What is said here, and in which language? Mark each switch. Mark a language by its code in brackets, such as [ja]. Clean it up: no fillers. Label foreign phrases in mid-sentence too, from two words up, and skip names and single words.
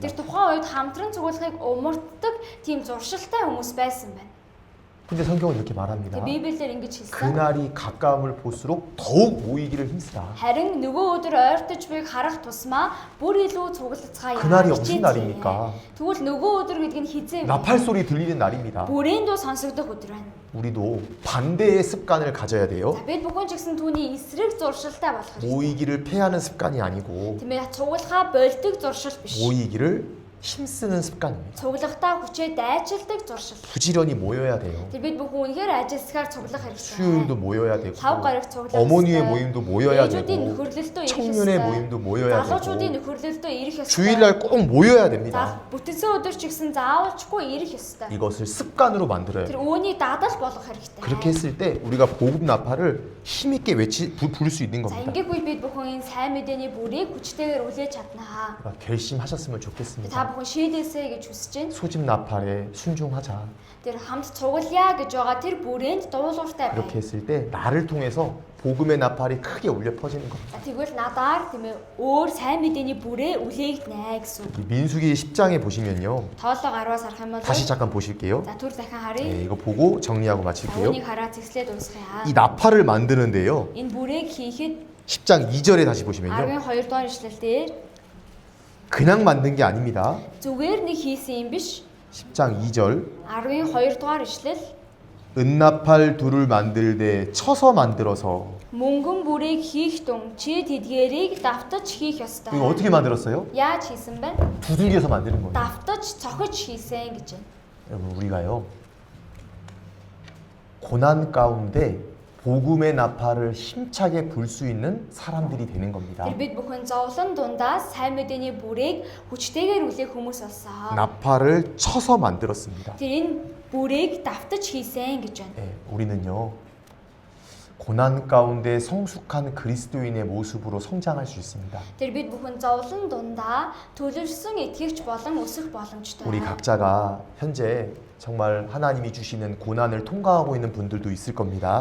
[mn] Тэр тухайн үед хамтран цуглахыг умартдаг тийм зуршилтай хүмүүс байсан байна. [ko] 근데 성경은 이렇게 말합니다. [mn] Тэгээ Библиэлд ингэж хэлсэн. [ko] 그날이 가까움을 볼수록 더욱 모이기를 힘쓰라. [mn] Харин нөгөө өдөр ойртож буйг харах тусмаа бүр илүү цуглацгаая. [ko] 그날이 무슨 날입니까? [mn] Тэгвэл нөгөө өдөр гэдэг нь хизээ вэ? [ko] 나팔 소리 들리는 날입니다. [mn] Бүрийн дуу сонсогдох өдөр байна. [ko] 우리도 반대의 습관을 가져야 돼요. [mn] За бид бүхэн ч гэсэн түүний эсрэг зуршилтай болох хэрэгтэй. [ko] 모이기를 패하는 습관이 아니고 [mn] Тийм ээ цуглахаа болдог зуршил биш. [ko] 모이기를 힘쓰는 습관입니다. [mn] Цуглахтаа хүчээ дайчилдаг зуршил. [ko] 부지런히 모여야 돼요. [mn] Тэр бид бүхэн үнэхээр ажилсгаар цуглах хэрэгтэй. [ko] 수요일도 모여야 되고 [mn] Лав гараг цуглах [ko] 어머니의 [mn] ёстой. [ko] 모임도 모여야 [mn] Ээжүүдийн [ko] 되고 [mn] нөхөрлөлтөө ирэх [ko] 청년의 [mn] ёстой. [ko] 모임도 모여야 [mn] залуучуудын [ko] 되고 [mn] нөхөрлөлтөө ирэх ёстой. [ko] 주일날 꼭 모여야 [mn] За [ko] 됩니다. [mn] бүтэнсэн өдөр ч гэсэн заавалчгүй ирэх ёстой. [ko] 이것을 습관으로 만들어야 [mn] Тэр [ko] 돼요. [mn] үүний дадал болгох хэрэгтэй. [ko] 그렇게 했을 때 우리가 복음 나팔을 힘있게 부를 수 있는 [mn] За [ko] 겁니다. [mn] ингээгүй бид бүхэн энэ сайн мэдээний бүрийг хүчтэйгээр үлээж чаднаа. [ko] 그러니까 결심하셨으면 [mn] Та [ko] 좋겠습니다. [mn] бүхэн шийдээсэй гэж хүсэж байна. [ko] 소집 나팔에 순종하자. [mn] Тэр хамт цуглая гэж байгаа тэр бүрээнд дуулууртай [ko] 그렇게 [mn] байна. [ko] 했을 때 나를 통해서 복음의 나팔이 크게 울려 퍼지는 겁니다. [mn] За тэгвэл надаар тийм ээ өөр сайн мэдээний бүрээ үлээгднэ гэсэн үг. [ko] 이 민수기 10장에 보시면요. [mn] Тоолог 10-аас харах юм бол [ko] 다시 잠깐 보실게요. [mn] за түр дахин [ko] 네, [mn] харъя. [ko] 이거 보고 정리하고 마칠게요. [mn] Үүнийг хараад зэслээд дуусгая. [ko] 이 나팔을 만드는데요. [mn] Энэ бүрийг хийхэд [ko] 10장 2절에 다시 보시면요. [mn] 12 дугаар ишлэл дээр [ko] 그냥 만든 게 아닙니다. [mn] зүгээр нэг хийсэн юм биш. [ko] 10장 2절 [mn] 12 дугаар ишлэл [ko] 은나팔 둘을 만들되 쳐서 만들어서 [mn] мөнгөн бүрийг хийх тун чи тэдгээрийг давтаж хийх ёстой. [ko] 이거 어떻게 만들었어요? [mn] Яаж хийсэн бэ? [ko] 두들겨서 만드는 거예요. [mn] Давтаж цохиж хийсэн гэж байна. [ko] 여러분 우리가요 고난 가운데 복음의 나팔을 힘차게 불 수 있는 사람들이 되는 겁니다. [mn] Тэр бид бүхэн зовлон дундаас сайн мэдээний бүрийг хүчтэйгээр үлээх хүмүүс болсон. [ko] 나팔을 쳐서 만들었습니다. [mn] Тэр энэ бүрийг давтаж хийсэн гэж байна. [ko] 예, 우리는요 고난 가운데 성숙한 그리스도인의 모습으로 성장할 수 있습니다. [mn] Тэр бид бүхэн зовлон дундаа төлөвшсөн итгэгч болон өсөх боломжтой. [ko] 우리 각자가 현재 정말 하나님이 주시는 고난을 통과하고 있는 분들도 있을 겁니다.